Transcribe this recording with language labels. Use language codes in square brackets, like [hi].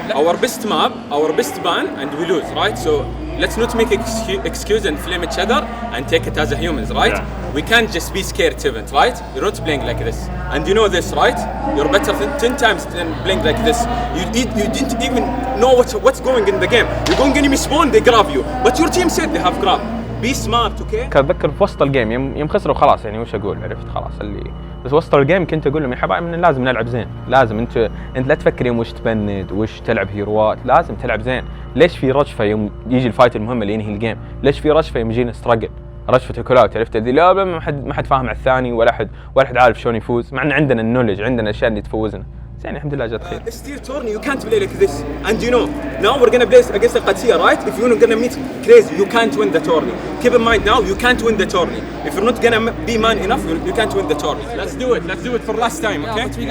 [en] Our best map, our best ban, and we lose, right? So let's not make excuse and flame each other and take it as a humans, right? Yeah. We can't just be scared, Tivent, right? You're not playing like this. And you know this, right? You're better 10 times than playing like this. You didn't even know what's going in the game. You're going enemy spawn, they grab you. But your team said they have grab. Be smart, okay? [ar] اتذكر في وسط الجيم يوم خسروا خلاص يعني وش اقول، عرفت خلاص اللي بس وسط الجيم كنت اقول لهم يا حبايب من لازم نلعب زين، لازم انت لا تفكر يوم وش تبند وش تلعب هيروات، لازم تلعب زين. ليش في رجفه يوم يجي الفايت المهم اللي ينهي الجيم؟ ليش في رجفه يوم يجينا ستراجل؟ رجفه الكول اوت، عرفت ذي؟ لا ما حد فاهم على الثاني ولا حد عارف شلون يفوز، مع ان عندنا النولج، عندنا اشياء اللي تفوزنا. زين الحمد لله جت خير. [en] This tier tourney you can't play like this. And you know, now we're gonna play against Al-Qadsiya, right? If you're gonna meet Crazy, you can't win the tourney. Keep in mind now, you can't win the tourney. If you're not gonna be man enough, you can't win the tourney. Let's do it for last time, okay?